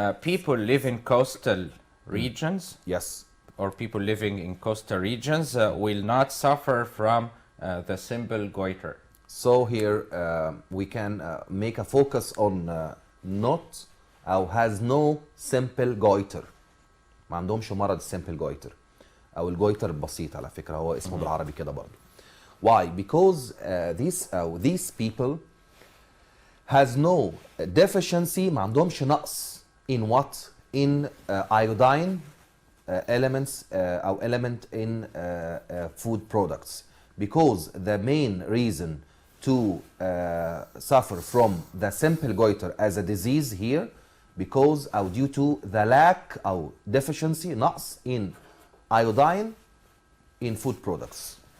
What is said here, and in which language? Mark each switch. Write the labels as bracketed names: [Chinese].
[English] People live in coastal regions, Yes. or people living in coastal regions will not suffer from the simple goiter. So here we can make a focus on not أو has no simple goiter. [Arabic] ما عندهمش مرض simple goiter أو الجويتر البسيط على فكرة هو اسمه بالعربي كده برضه. [English] Why? Because these people has no deficiency [Arabic] ما عندهمش نقص [English] in what? In iodine elements أو element in food products. Because the main reason to suffer from the simple goiter as a disease here because أو due to the lack أو deficiency نقص in iodine in food products.